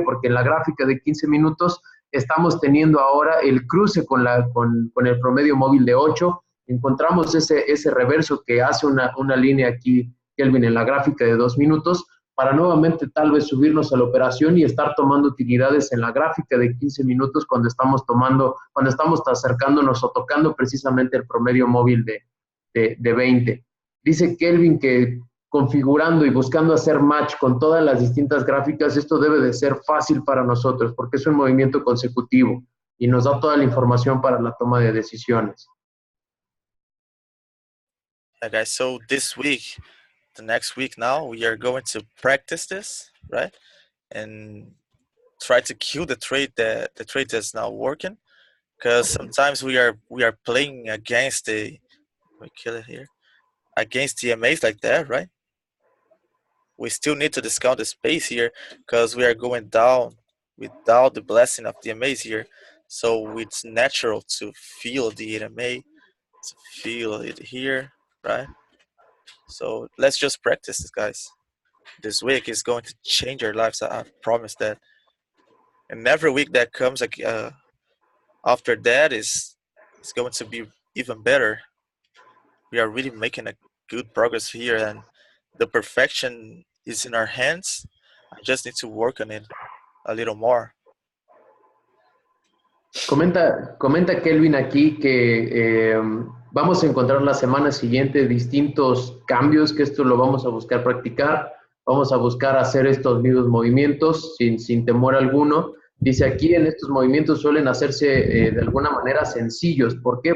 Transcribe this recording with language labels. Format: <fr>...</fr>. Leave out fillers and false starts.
<es>Porque en la gráfica de 15 minutos estamos teniendo ahora el cruce con el promedio móvil de 8, encontramos ese reverso que hace una línea aquí, Kelvin, en la gráfica de 2 minutos, para nuevamente tal vez subirnos a la operación y estar tomando utilidades en la gráfica de 15 minutos cuando estamos acercándonos o tocando precisamente el promedio móvil de 20. Dice Kelvin que configurando y buscando hacer match con todas las distintas gráficas, esto debe de ser fácil para nosotros porque es un movimiento consecutivo y nos da toda la información para la toma de decisiones.</es> <en>Yeah, guys, so this week, the next week now, we are going to practice this, right? And try to kill the trade that's not working. Because sometimes we are playing against let me kill it here, against DMAs like that, right? We still need to discount the space here because we are going down without the blessing of DMAs here. So it's natural to feel the DMA, to feel it here, right? So let's just practice this, guys. This week is going to change our lives. I promise that. And every week that comes after that is going to be even better. We are really making a good progress here, and the perfection is in our hands. I just need to work on it a little more.</en> <es>Comenta Kelvin aquí que vamos a encontrar la semana siguiente distintos cambios, que esto lo vamos a buscar practicar Vamos a buscar hacer estos mismos movimientos sin temor alguno. Dice aquí en estos movimientos suelen hacerse de alguna manera sencillos. ¿Por qué?</es>